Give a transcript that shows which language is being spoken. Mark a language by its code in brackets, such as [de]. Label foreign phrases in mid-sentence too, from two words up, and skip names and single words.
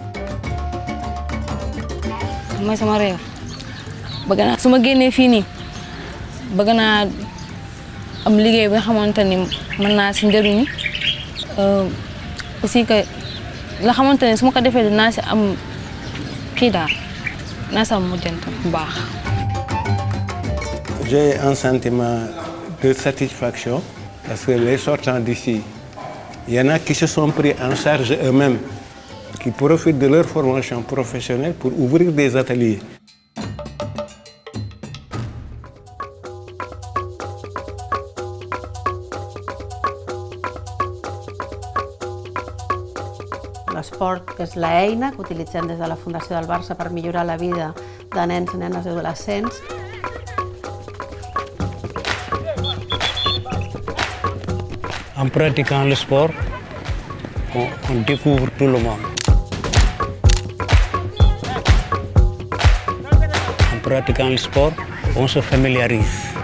[wo] mooy sama réew bëgg naa su ma génnee fii nii bëgg naa am liggéey bi nga xamante ni mën naa si njëriñu [fr] aussi que [wo] la xamante ni su ma ko defee dinaa si am kii daal naa si am mujjant bu baax. [fr] J'ai un sentiment de satisfaction parce que les sortants d'ici, il y en a qui se sont pris en charge eux-mêmes, qui profitent de leur formation professionnelle pour ouvrir des ateliers. [ca] L'esport és l'eina que utilitzem des de la Fundació del Barça per millorar la vida de nens, nenes i adolescents. [fr] En pratiquant le sport, on découvre tout le monde. En pratiquant le sport, on se familiarise.